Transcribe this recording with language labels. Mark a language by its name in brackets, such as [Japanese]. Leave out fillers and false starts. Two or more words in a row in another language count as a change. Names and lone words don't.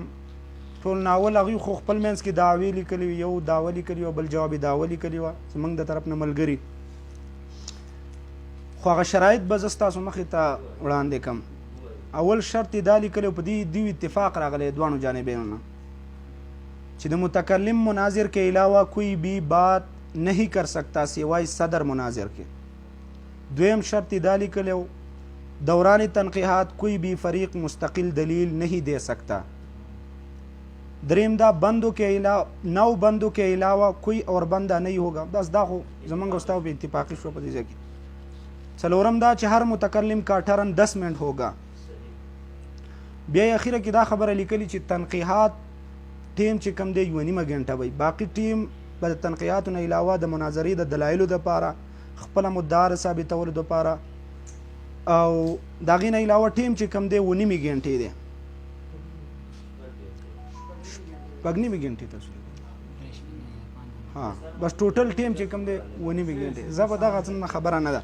[Pashto] ټول ناول هغوی خو خپل منځ کې دعوې لیکلي وي یو دعوه لیکلي وه بل جواب یې دعوه لیکلي وه زموږ د طرف نه ملګري خو هغه شرایط به زه ستاسو مخې ته وړاندې کړم. اول شرط یې دا لیکلی په دې دیو اتفاق راغلی دواړو جانبینو نه چې د متکلم مناظر [Urdu] کے علاوہ کوئی بھی بات نہیں کر سکتا سوائے صدر مناظر کے. [Pashto] دویم شرط یې دا لیکلی [Urdu] دوران تنقیحات کوئی بھی فریق مستقل دلیل نہیں دے سکتا. [Pashto] دریم دا [Urdu] بندوں کے علاوہ 9 بندوں کے علاوہ کوئی اور بندہ نہیں ہوگا. [Pashto] بس دا خو زمونږ استاو په اتفاقی شو په دې ځای کې. څلورم دا چې هر متکلم [Urdu] کا ټرن 10 منٹ ہوگا. [Pashto] بیا یې اخیره کې دا خبره لیکلي چې تنقیحات ټیم چې کم دی 1.5 غنټه وي باقي ټیم به د تنقیحاتو نه علاوه د مناظرې د دلایلو دپاره خپله مدعا ثابتولو دپاره او د هغې نه علاوه ټیم چې کم دی 1.5 غنټې دی 1.5 غنټې تاسو ها بس ټوټل ټیم چې کم دی 1.5 غنټې زه به دغه څه خبره نه ده